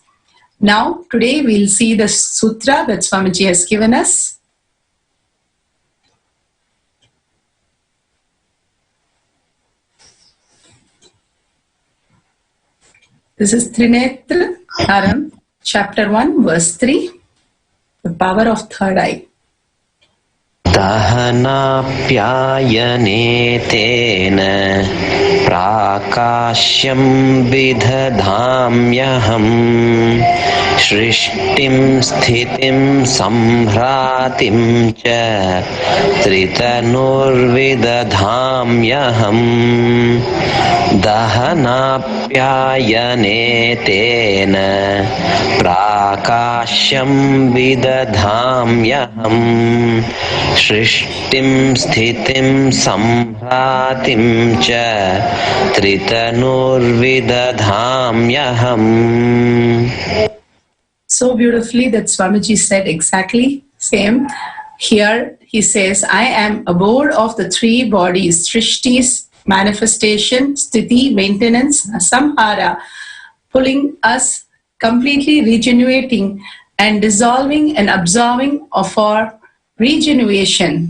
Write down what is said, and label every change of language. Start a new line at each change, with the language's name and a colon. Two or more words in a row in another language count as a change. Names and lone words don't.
English: Now, today we'll see the sutra that Swamiji has given us. This is Trinetra Haram, chapter 1, verse 3, the power of third eye.
Sanskrit: दहनाप्यायने तेन प्रकाश्यं विदधाम्यहम् सृष्टिं स्थितिं संहृतिं च त्रितनुर्विदधाम्यहम् दहनाप्यायने तेन प्रकाश्यं विदधाम्यहम् सृष्टिं स्थितिं संहृतिं च त्रितनुर्विदधाम्यहम्.
English: So beautifully that Swamiji said exactly same. Here he says, I am abode of the three bodies, Shrishti's manifestation, Sthiti, maintenance, Samhara, pulling us, completely regenerating and dissolving and absorbing of our regeneration.